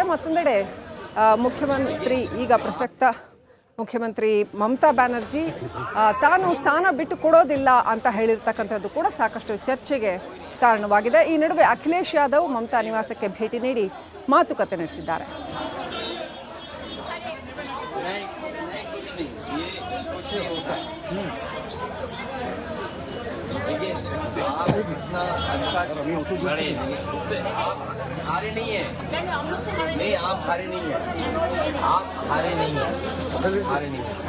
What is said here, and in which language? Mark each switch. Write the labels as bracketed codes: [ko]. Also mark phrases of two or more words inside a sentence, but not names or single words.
[kn] ಮತ್ತೊಂದೆಡೆ ಮುಖ್ಯಮಂತ್ರಿ ಈಗ ಪ್ರಸಕ್ತ ಮುಖ್ಯಮಂತ್ರಿ ಮಮತಾ ಬ್ಯಾನರ್ಜಿ ತಾನು ಸ್ಥಾನ ಬಿಟ್ಟು ಕೊಡೋದಿಲ್ಲ ಅಂತ ಹೇಳಿರ್ತಕ್ಕಂಥದ್ದು ಕೂಡ ಸಾಕಷ್ಟು ಚರ್ಚೆಗೆ ಕಾರಣವಾಗಿದೆ. ಈ ನಡುವೆ ಅಖಿಲೇಶ್ ಯಾದವ್ ಮಮತಾ ನಿವಾಸಕ್ಕೆ ಭೇಟಿ ನೀಡಿ ಮಾತುಕತೆ ನಡೆಸಿದ್ದಾರೆ. [hi] आप इतना अच्छा लड़े उससे आप हारे नहीं है। नहीं, आप हारे नहीं है। आप हारे नहीं है।